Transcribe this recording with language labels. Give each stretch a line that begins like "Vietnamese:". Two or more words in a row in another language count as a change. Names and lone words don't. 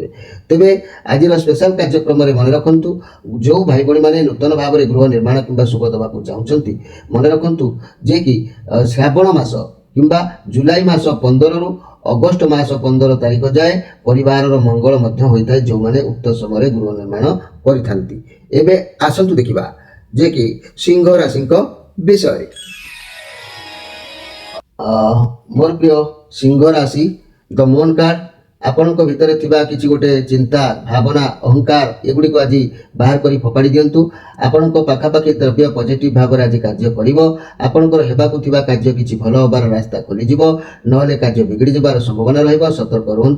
Odia: ତେବେ ଆଜିର ସ୍ପେଶାଲ କାର୍ଯ୍ୟକ୍ରମରେ ମନେ ରଖନ୍ତୁ, ଯେଉଁ ଭାଇ ଭଉଣୀମାନେ ନୂତନ ଭାବରେ ଗୃହ ନିର୍ମାଣ କିମ୍ବା ଶୁଭ ଦେବାକୁ ଚାହୁଁଛନ୍ତି, ମନେ ରଖନ୍ତୁ ଯେ କି ଶ୍ରାବଣ ମାସ କିମ୍ବା ଜୁଲାଇ ମାସ 15ରୁ ଅଗଷ୍ଟ ମାସ 15 ତାରିଖ ଯାଏ ପରିବାରର ମଙ୍ଗଳ ମଧ୍ୟ ହୋଇଥାଏ, ଯେଉଁମାନେ ଉକ୍ତ ସମୟରେ ଗୃହ ନିର୍ମାଣ କରିଥାନ୍ତି। ଏବେ ଆସନ୍ତୁ ଦେଖିବା ଯେ କି ସିଂହ ରାଶି ବିଷୟ। ମୋର ପ୍ରିୟ ସିଂହ ରାଶି ଦ ମୁନ କାର୍ଡ ଆପଣଙ୍କ ଭିତରେ ଥିବା କିଛି ଗୋଟେ ଚିନ୍ତା ଭାବନା ଅହଙ୍କାର ଏଗୁଡ଼ିକୁ ଆଜି ବାହାର କରି ଫୋପାଡ଼ି ଦିଅନ୍ତୁ। ଆପଣଙ୍କ ପାଖାପାଖି ଦ୍ରବ୍ୟ ପଜିଟିଭ ଭାବରେ ଆଜି କାର୍ଯ୍ୟ କରିବ। ଆପଣଙ୍କର ହେବାକୁ ଥିବା କାର୍ଯ୍ୟ କିଛି ଭଲ ହେବାର ରାସ୍ତା ଖୋଲିଯିବ, ନହେଲେ କାର୍ଯ୍ୟ ବିଗିଡ଼ି ଯିବାର ସମ୍ଭାବନା ରହିବ। ସତର୍କ ରୁହନ୍ତୁ।